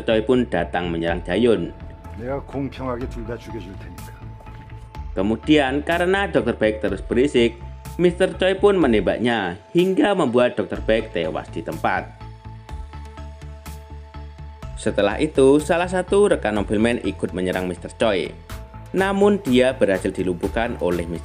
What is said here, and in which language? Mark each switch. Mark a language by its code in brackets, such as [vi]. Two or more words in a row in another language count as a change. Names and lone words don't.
[id] Choi pun datang menyerang Jayon. [ko] 내가 공평하게 둘 다 죽여줄 테니까. [id] Kemudian karena Dr. Baik terus berisik, Mr. Choi pun menembaknya hingga membuat Dr. Baik tewas di tempat. Setelah itu, salah satu rekan Nobelman ikut menyerang Mr. Choi. Namun dia berhasil dilumpuhkan oleh Mr.